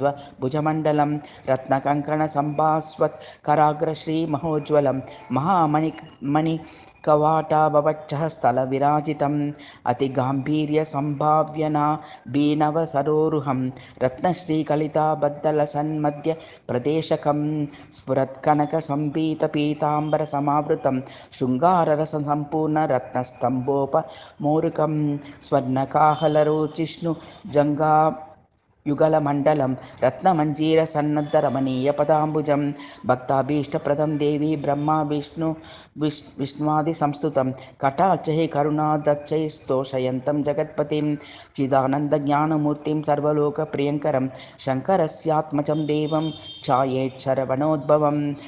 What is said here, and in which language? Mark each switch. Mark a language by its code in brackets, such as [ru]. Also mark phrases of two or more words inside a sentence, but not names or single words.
[sa] భుజమండలం రత్నకంకణ సంభాస్వత్ కరాగ్రశ్రీ మహోజ్వలం మణి కవాటావవక్షః స్థల విరాజితం అతి గాంభీర్య సంభావ్యనా బీనవ సరోరుహం రత్నశ్రీకలితాబద్దల సన్మధ్య ప్రదేశకం స్ఫురత్కనక సంపీత పీతాంబర సమావృతం శృంగారరస సంపూర్ణ రత్నస్తంభోప మోరుకం స్వర్ణకాహలరోచిష్ణు జంగా युगलमण्डलं रत्नमञ्जीरसन्नद्धरमणीयपदाम्बुजं भक्ताभीष्टप्रदं देवी ब्रह्मा विष्णुवादिसंस्तुतं कटाक्षैः करुणादक्षैः स्तोषयन्तं जगत्पतिं चिदानन्दज्ञानमूर्तिं सर्वलोकप्रियङ्करं शङ्करस्यात्मजं देवं ఛాయేच्छరవణోద్భవం